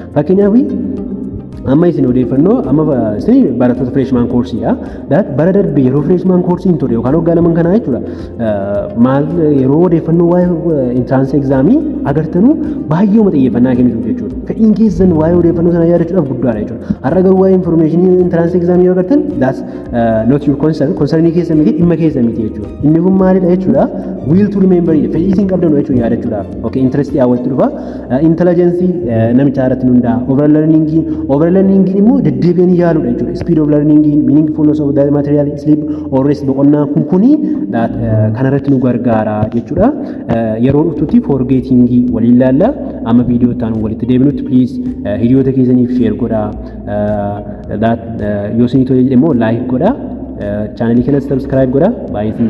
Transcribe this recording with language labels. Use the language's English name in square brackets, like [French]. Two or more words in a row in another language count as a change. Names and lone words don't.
[Oromo] Fakkeenyaaf amma isin odeeffannoo amma isin barattoota [English] freshman courseedha. [Oromo] Bara darbe yeroo [English] freshman course [Oromo] ture yookaan waggaa lamaan kana jechuudha. Maal yeroo odeeffannoo waa'ee [English] entrance examii [Oromo] agartanu baay'ee xiyyeeffannaa kennitu jechuudha. Fedhiin keessan waa'ee odeeffannoo sana yaadachuudhaaf guddaadha jechuudha. Har'a garuu waa'ee [English] information entrance examii [Oromo] yoo agartan [English] that's not your concern. [Oromo] Concernii keessan miti dhimma keessan miti jechuudha. Inni kun maalidha jechuudha? [English] Will to remember [Oromo] fedhii isin qabdan jechuudha yaadachuudhaaf. Okay, interest yaawwatti dhufa. Intelligence namicha irratti hunda'a. [English] Over learning [Oromo] immoo deddeebiin yaaluudha jechuudha. [English] Speed of learning, meaningfulness of the material, sleep or rest [Oromo] boqonnaa kuni kanarratti nu gargaara jechuudha. Yeroo dhuftutti forgetting waliin ilaalla. Amma viidiyoo ta'an walitti deebinutti please hiriyoota keessaniif share godhaa. Yoo isin tole jedhe immoo like godhaa. Channel kana subscribe godhaa.